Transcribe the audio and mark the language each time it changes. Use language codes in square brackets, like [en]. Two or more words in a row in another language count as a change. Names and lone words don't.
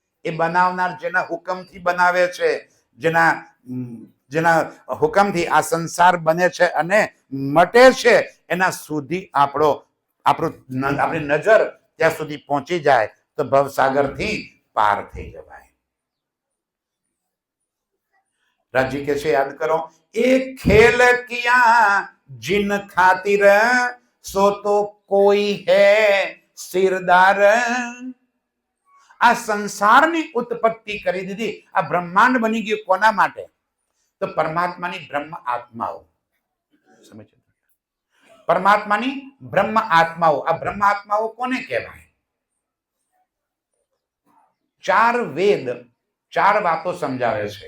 [gu] એ બનાવનાર જેના હુકમથી બનાવે છે, જેના જેના હુકમથી આ સંસાર બને છે અને મટે છે, એના સુધી આપણી નજર ત્યાં સુધી પહોંચી જાય તો ભવસાગરથી પાર થઈ જવાય. રાજી કે છે, યાદ કરો, [hi] एक खेल किया जिन खातिर सो तो कोई है सिरदार. [gu] આ સંસારની ઉત્પત્તિ કરી દીધી, આ બ્રહ્માંડ બની ગયું કોના માટે? તો પરમાત્માની બ્રહ્મ આત્માઓ. સમજ? પરમાત્માની બ્રહ્મ આત્માઓ. આ બ્રહ્મ આત્માઓ કોને કહેવાય? ચાર વેદ ચાર વાતો સમજાવે છે.